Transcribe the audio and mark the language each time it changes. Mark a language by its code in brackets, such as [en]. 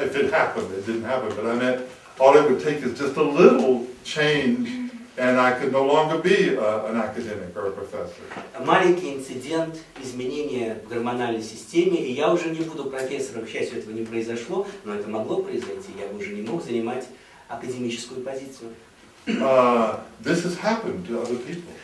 [en] If it happened, it didn't happen, but I meant all it would take is just a little change, and I could no longer be an academic or a professor. [ru] Маленький инцидент, изменение в гормональной системе, и я уже не буду профессором. К счастью, этого не произошло, но это могло произойти. Я бы уже не мог занимать академическую позицию. [en] This has happened to other people.